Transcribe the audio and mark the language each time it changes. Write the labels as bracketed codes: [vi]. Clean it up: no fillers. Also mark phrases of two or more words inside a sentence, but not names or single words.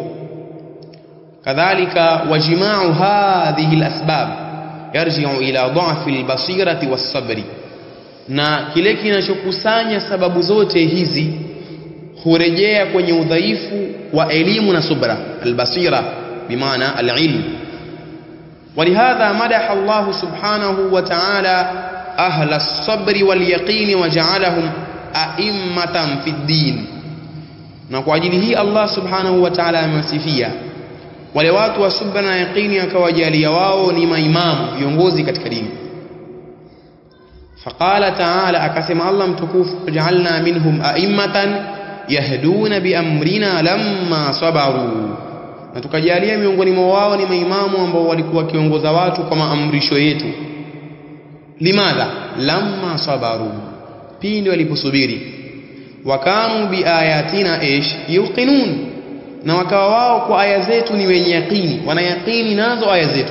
[ar] كذلك وجماع هذه الأسباب يرجع إلى ضعف البصيرة والصبر, [sw] na kile kinachokusanya sababu zote hizi hurejea kwenye udhaifu wa elimu na subra. Al-basira bimaana al-ilm. [ar] ولهذا مدح الله سبحانه وتعالى أهل الصبر واليقين وجعلهم أئمة في الدين. [sw] na kwa ajili hii Allah [ar] سبحانه وتعالى [sw] amewasifia wale watu wa subra na yaqini, akawajalia wao ni maimamu, viongozi katika dini. [ar] فقال تعالى, [sw] akasema Allah mtukufu, [ar] وجعلنا منهم أئمة يهدون بأمرنا لما صبروا, [sw] na tukajalia miongoni mwa wao ni maimamu ambao walikuwa kiongoza watu kwa maamrisho yetu. [ar] لماذا? لما صبروا, [sw] pindi waliposubiri. [ar] وكانوا بآياتنا يوقنون, [sw] na wakawa wao kwa aya zetu ni wenye yaqini, wana yaqini nazo aya zetu.